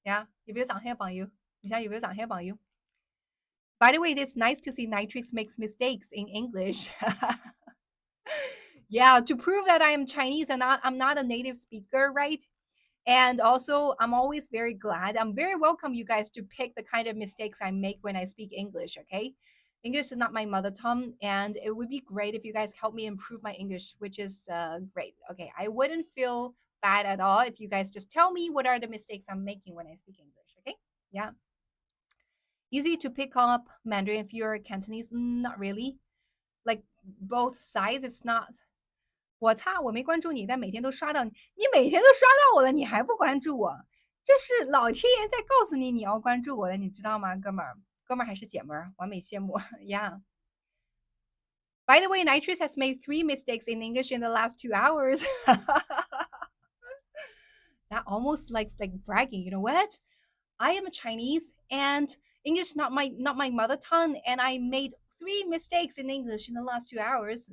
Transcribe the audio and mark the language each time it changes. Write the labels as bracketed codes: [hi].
[zh] 老多人是听不懂上海话，因为上海话帮其他的方言词不一样嘛，对吧，朋友？呀，有没有上海朋友？你想有没有上海朋友？ [en] By the way, it's nice to see Nitrix makes mistakes in English. Yeah, to prove that I am Chinese and I'm not a native speaker, right? And also, I'm always very glad. I'm very welcome you guys to pick the kind of mistakes I make when I speak English, okay? English is not my mother tongue, and it would be great if you guys help me improve my English, which is great. Okay, I wouldn't feel bad at all if you guys just tell me what are the mistakes I'm making when I speak English. Okay, yeah. Easy to pick up Mandarin if you're Cantonese? Not really. Like both sides, it's not. [zh] 我擦，我没关注你，但每天都刷到你，你每天都刷到我了，你还不关注我？这是老天爷在告诉你你要关注我的，你知道吗，哥们儿？哥们儿还是姐们儿？完美羡慕，Yeah. [en] By the way, Nitrous has made 3 mistakes in English in the last 2 hours. That almost like bragging. You know what? I am a Chinese and English is not my mother tongue, and I made 3 mistakes in English in the last 2 hours.